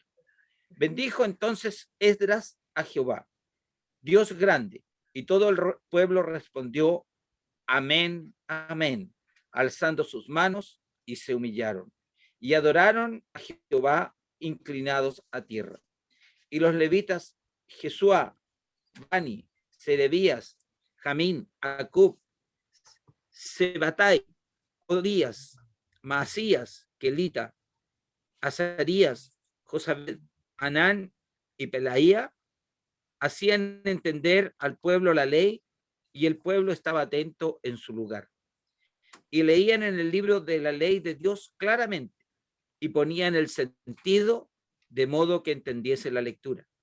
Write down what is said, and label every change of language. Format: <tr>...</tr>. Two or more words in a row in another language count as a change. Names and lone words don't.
<es>Bendijo entonces Esdras a Jehová, Dios grande, y todo el pueblo respondió, amén, amén, alzando sus manos, y se humillaron, y adoraron a Jehová inclinados a tierra. Y los levitas, Jesuá, Bani, Serebías, Jamín, Acub, Sebatai, Odías, Masías, Kelita, Azarías, Josabed, Anán y Pelaía, hacían entender al pueblo la ley, y el pueblo estaba atento en su lugar. Y leían en el libro de la ley de Dios claramente, y ponían el sentido de modo que entendiese la lectura.</es>